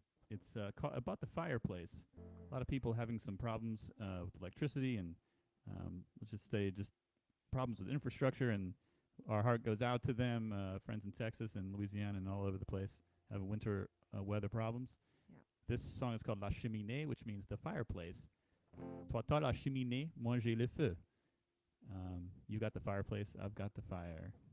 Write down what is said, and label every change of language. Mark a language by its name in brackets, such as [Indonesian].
[English] It's about the fireplace. A lot of people having some problems with electricity and let's just say just problems with infrastructure, and our heart goes out to them. Friends in Texas and Louisiana and all over the place have winter weather problems. Yeah. This song is called La Cheminée, which means the fireplace. [French] Toi t'as la cheminée, moi j'ai le feu. [English] You got the fireplace, I've got the fire.